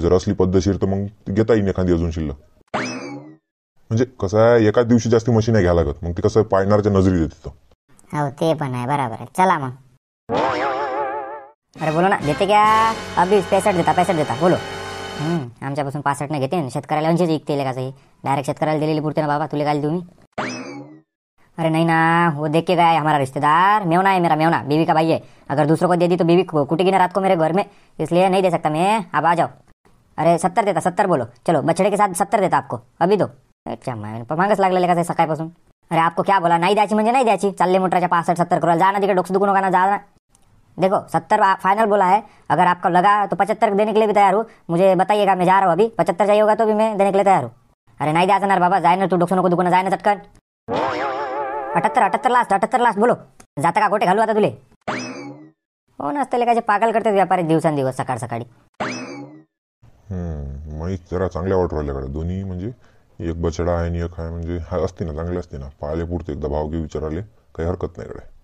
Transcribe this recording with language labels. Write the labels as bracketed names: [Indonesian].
[Marathi] जर असली पद्धतशीर तर मग घेता येईल एखादी अजून शिल्लक. म्हणजे कसं आहे, एकाच दिवशी जास्ती म्हशी नाही घ्यायला लागत, मग ते कसं पाळणारच्या नजरी देते. हो ते पण आहे, बरोबर आहे. चला मग. [Hindi] अरे बोलो ना, देते क्या? अभी 65 देता बोलो. [Marathi] आमच्यापासून 65 नाही घेते, शेतकऱ्याला 80 विकते कसंही, डायरेक्ट शेतकऱ्याला दिलेली पुरते ना बाबा, तुले काय देऊ मी? [Hindi] अरे नहीं ना, वो देख के गया है हमारा रिश्तेदार, मेवना है मेरा, मेवना बीवी का भाई है। अगर दूसरों को दे दी तो बीवी कुटेगी ना रात को मेरे घर में, इसलिए नहीं दे सकता मैं। आप आ जाओ। अरे 70 देता, 70 बोलो, चलो बछड़े के साथ 70 देता आपको, अभी दो। [Marathi] अच्छा मागच लागलेलं का सकाळपासून? [Hindi] अरे आपको क्या बोला, [Marathi] नाही द्यायची म्हणजे नाही द्यायची, चालले मोटरच्या 65-70 करोड़, जा ना तिकडे डोक्स दुखू नका ना, जा ना। [Hindi] देखो 70 फाइनल बोला है, अगर आपका लगा तो 75 देने के लिए भी तैयार हूँ, मुझे बताइएगा, मैं जा रहा हूँ अभी, 75 चाहिए होगा तो भी मैं देने के लिए तैयार हूँ। [Marathi] अरे नाही द्यायचं ना बाबा, जाय ना तू, डोक्स नको दुखू ना, जाय ना चटकन। [Hindi] 78 लास्ट बोलो, [Marathi] जाता का गोटे घालू आता तुले? हो ना, असते पागल करते व्यापारी दिवसांदिवस सकाळ सकाळी। माहीत जरा चांगल्या वाटू राहिल्याकडे दोन्ही, म्हणजे एक बछडा आहे आणि एक आहे, म्हणजे हा असते ना, चांगले असते ना, पाहिले पुरते एकदा भाव घे विचाराले, काही हरकत नाही इकडे।